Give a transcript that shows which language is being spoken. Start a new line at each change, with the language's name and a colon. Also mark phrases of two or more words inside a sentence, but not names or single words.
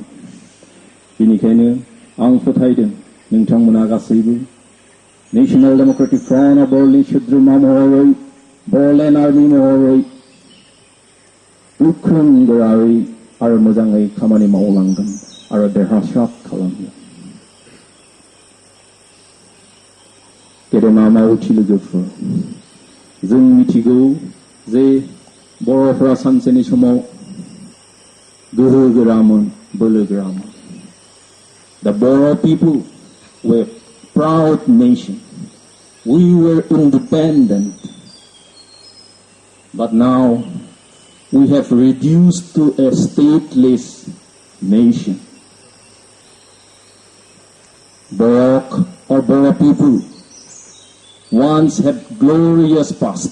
Bodo: बेनिखायनो आं फोथायदों नोंथांमोना गासैबो नेशनेल डेमोक्रेटिक फ्रन्ट अफ बर'लेण्ड सोद्रोमा महरै बड'लेण्ड आर्मि महरै गोख्रों गोरायै आरो मोजाङै खामानि मावलांगोन आरो देरहासार खालामगोन। गेदेमा मावथि लोगोफोर, जों मिथिगौ जे बर'फोरा सानसेनि समाव गोहो गोरामोन, बोलो गोरामोन।
English: The Boro people were a proud nation. We were independent. But now we have reduced to a stateless nation. Boro people once had glorious past.